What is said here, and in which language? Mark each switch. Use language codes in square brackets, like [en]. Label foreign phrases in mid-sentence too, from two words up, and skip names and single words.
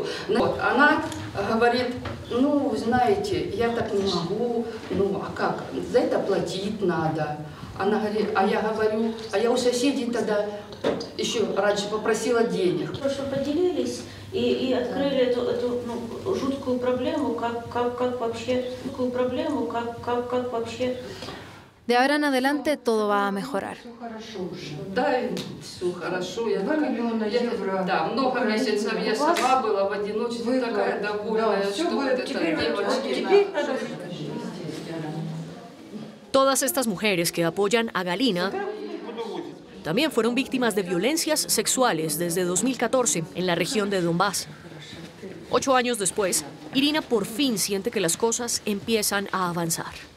[ru] Вот, она говорит, ну, знаете, я так не могу, ну, а как, за это платить надо. Она говорит, а я говорю, а я у соседей тогда еще раньше попросила денег. Что поделились и открыли эту жуткую проблему, как вообще, [es] De ahora en adelante todo va a mejorar. [ru] Да, все хорошо. Да, много месяцев я сама была в одиночестве, такая довольная, что вот эта девочка. [es] Todas estas mujeres que apoyan a Galina también fueron víctimas de violencias sexuales desde 2014 en la región de Donbass. 8 años después, Irina por fin siente que las cosas empiezan a avanzar.